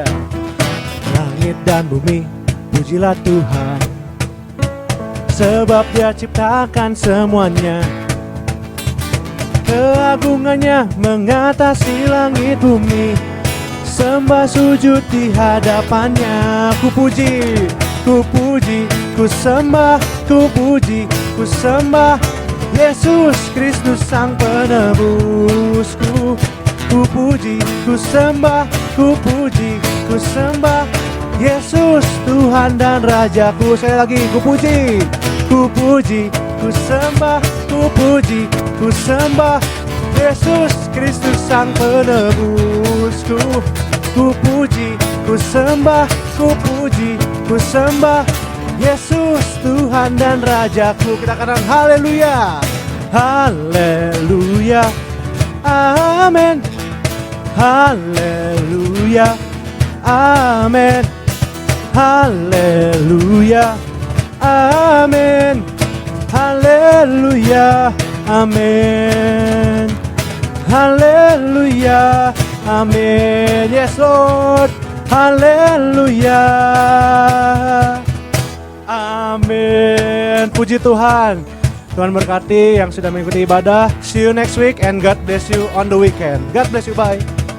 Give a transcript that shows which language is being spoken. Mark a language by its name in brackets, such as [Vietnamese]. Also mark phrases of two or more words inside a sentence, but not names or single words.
[Indonesian] Langit dan bumi, pujilah Tuhan, sebab Dia ciptakan semuanya. Keagungannya mengatasi langit bumi, sembah sujud di hadapannya. Ku puji, ku puji, ku sembah, ku puji, ku sembah Yesus Kristus Sang Penebusku. Ku puji, ku sembah, ku puji, ku sembah Yesus Tuhan dan Rajaku. Sekali lagi, ku puji, ku puji, ku sembah, ku puji, ku sembah Yesus Kristus Sang Penebusku. Ku puji, ku sembah, ku puji, ku sembah Yesus Tuhan dan Rajaku. Kita katakan haleluya, haleluya, amin, haleluya, amin, haleluya, amin, haleluya, amin, haleluya, amin. [English] Yes Lord, haleluya, amin. [Indonesian] Puji Tuhan. Tuhan berkati yang sudah mengikuti ibadah. [English] See you next week and God bless you on the weekend. God bless you, bye.